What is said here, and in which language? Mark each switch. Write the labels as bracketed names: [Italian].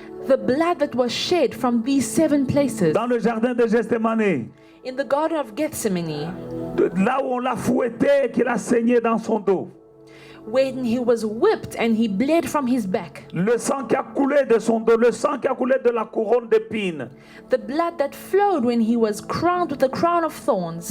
[English] The blood that was shed from these 7 places [French] dans le jardin de Gethsémani, [English] in the Garden of Gethsemane, [French] là où on l'a fouetté et qu'il a saigné dans son dos. [English] when he was whipped and he bled from his back. [French] Le sang qui a coulé de son dos, le sang qui a coulé de la couronne d'épines. [English] The blood that flowed when he was crowned with a crown of thorns.